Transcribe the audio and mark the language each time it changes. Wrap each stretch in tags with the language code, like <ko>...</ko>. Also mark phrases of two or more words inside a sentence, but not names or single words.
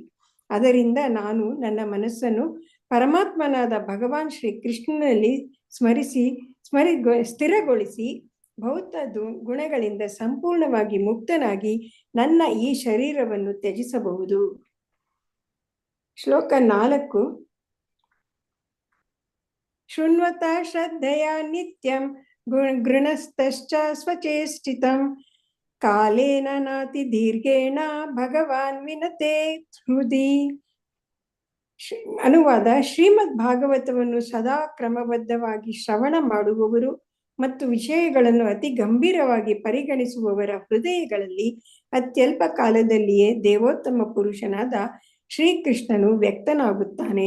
<kn>ಅದರಿಂದ ನಾನು ನನ್ನ ಮನಸ್ಸನ್ನು ಪರಮಾತ್ಮನಾದ ಭಗವಾನ್ ಶ್ರೀ ಕೃಷ್ಣನಲ್ಲಿ ಸ್ಥಿರಗೊಳಿಸಿ ಭೌತ ಗುಣಗಳಿಂದ ಸಂಪೂರ್ಣವಾಗಿ ಮುಕ್ತನಾಗಿ ನನ್ನ ಈ ಶರೀರವನ್ನು ತ್ಯಜಿಸಬಹುದು. ಶ್ಲೋಕ 4.</kn> <sa>शृण्वत श्रद्धेय नित्यं गृणस्तश्च स्वचेष्टितं कालेन नाति दीर्घेण भगवान् विनते हृदि.</sa> <kn>ಅನುವಾದ: ಶ್ರೀಮದ್ ಭಾಗವತವನ್ನು ಸದಾ ಕ್ರಮಬದ್ಧವಾಗಿ ಶ್ರವಣ ಮಾಡುವವರು ಮತ್ತು ವಿಷಯಗಳನ್ನು ಅತಿ ಗಂಭೀರವಾಗಿ ಪರಿಗಣಿಸುವವರ ಹೃದಯಗಳಲ್ಲಿ ಅತ್ಯಲ್ಪ ಕಾಲದಲ್ಲಿಯೇ ದೇವೋತ್ತಮ ಪುರುಷನಾದ ಶ್ರೀಕೃಷ್ಣನು ವ್ಯಕ್ತನಾಗುತ್ತಾನೆ.</kn>